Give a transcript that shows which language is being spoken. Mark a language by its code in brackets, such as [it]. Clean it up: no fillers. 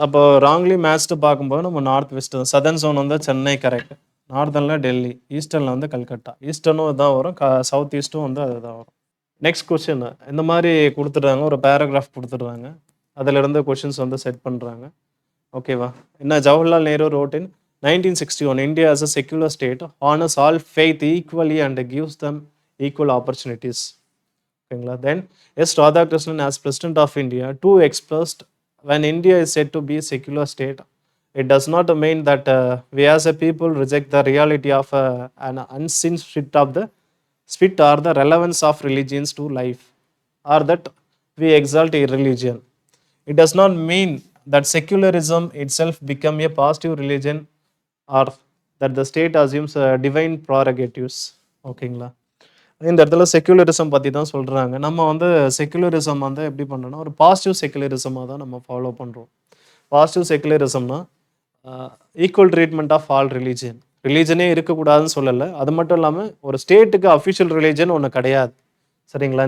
[ta] அப்போ wrongly matched பார்க்கும்போது நம்ம நார்த் வெஸ்ட், சதர்ன் ஜோன் வந்து சென்னை கரெக்ட், நார்தனில் டெல்லி, ஈஸ்டர்னில் வந்து கல்கட்டா. ஈஸ்டர்னும் இதுதான் வரும், சவுத் ஈஸ்ட்டும் வந்து அதுதான் வரும். நெக்ஸ்ட் கொஸ்டின் இந்த மாதிரி கொடுத்துட்றாங்க, ஒரு பேராகிராஃப் கொடுத்துட்றாங்க, அதிலிருந்து கொஷின்ஸ் வந்து செட் பண்ணுறாங்க. ஓகேவா? [en] என்ன Jawaharlal Nehru wrote in 1961, India as a secular state honors all faith equally and gives them equal opportunities. [ta] ஓகேங்களா? [en] Then S Radhakrishnan as president of India too expressed, when India is said to be a secular state, it does not mean that we as a people reject the reality of an unseen split or the relevance of religions to life, or that we exalt a religion. It does not mean that secularism itself become a positive religion or that the state assumes divine prerogatives. [ta] ஓகேங்களா? இந்த இடத்துல secularism பற்றி தான் சொல்கிறாங்க. நம்ம வந்து secularism வந்து எப்படி பண்ணுறோன்னா ஒரு பாசிட்டிவ் செக்குலரிசமாக தான் நம்ம ஃபாலோ பண்ணுறோம். Positive செக்குலரிசம்னா equal treatment of all religion. ரிலீஜனே இருக்கக்கூடாதுன்னு சொல்லலை. அது மட்டும் இல்லாமல் ஒரு ஸ்டேட்டுக்கு அஃபிஷியல் ரிலீஜன் ஒன்று கிடையாது. சரிங்களா?